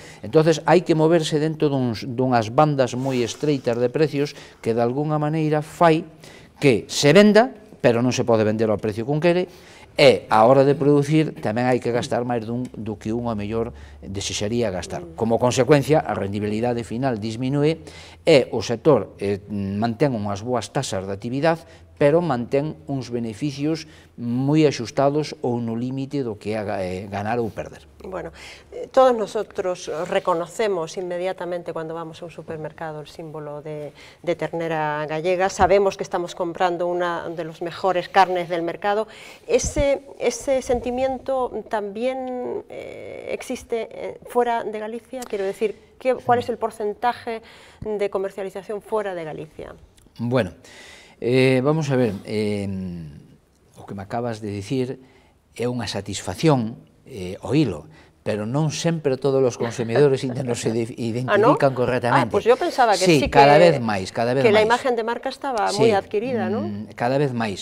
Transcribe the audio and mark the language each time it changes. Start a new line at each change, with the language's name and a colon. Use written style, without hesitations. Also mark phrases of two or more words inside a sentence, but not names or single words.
Galician: Entonces, hai que moverse dentro dunhas bandas moi estreitas de precios que, de alguna maneira, fai que se venda, pero non se pode vender ao precio que quere, e a hora de producir tamén hai que gastar máis do que un a mellor desexaría gastar. Como consecuencia, a rendibilidade final disminúe e o sector mantén unhas boas tasas de actividade, pero mantén uns beneficios moi axustados ou no límite do que é ganar ou perder.
Spanish: Bueno, todos nosotros reconocemos inmediatamente cuando vamos a un supermercado el símbolo de ternera gallega, sabemos que estamos comprando una de las mejores carnes del mercado. Ese sentimiento también existe fuera de Galicia, quiero decir, ¿cuál es el porcentaje de comercialización fuera de Galicia? Bueno, vamos a ver,
Galician: o que me acabas de dicir é unha satisfacción oílo, pero non sempre todos os consumidores ainda non se identifican correctamente. Pois eu pensaba que sí, cada vez máis, que a imagen de marca estaba moi adquirida, non? Cada vez máis.